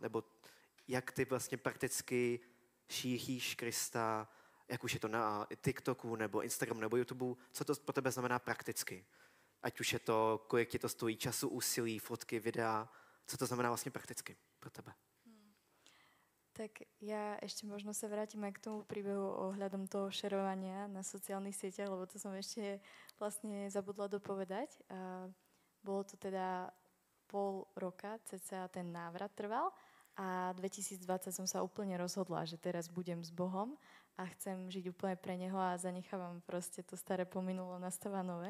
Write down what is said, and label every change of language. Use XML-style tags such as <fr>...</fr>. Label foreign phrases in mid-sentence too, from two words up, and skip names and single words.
<cs>Nebo jak ty vlastně prakticky šíříš Krista, jak už je to na TikToku, nebo Instagramu, nebo YouTubeu, co to pro tebe znamená prakticky? Ať už je to, kolik ti to stojí času, úsilí, fotky, videa, co to znamená vlastně prakticky pro tebe?</cs> <sk>Tak ja ešte možno sa vrátim aj k tomu príbehu ohľadom toho šerovania na sociálnych sieťach, lebo to som ešte vlastne zabudla dopovedať. A bolo to teda pol roka, cca ten návrat trval a 2020 som sa úplne rozhodla, že teraz budem s Bohom a chcem žiť úplne pre neho a zanechávam proste to staré pominulo, nastáva nové.</sk>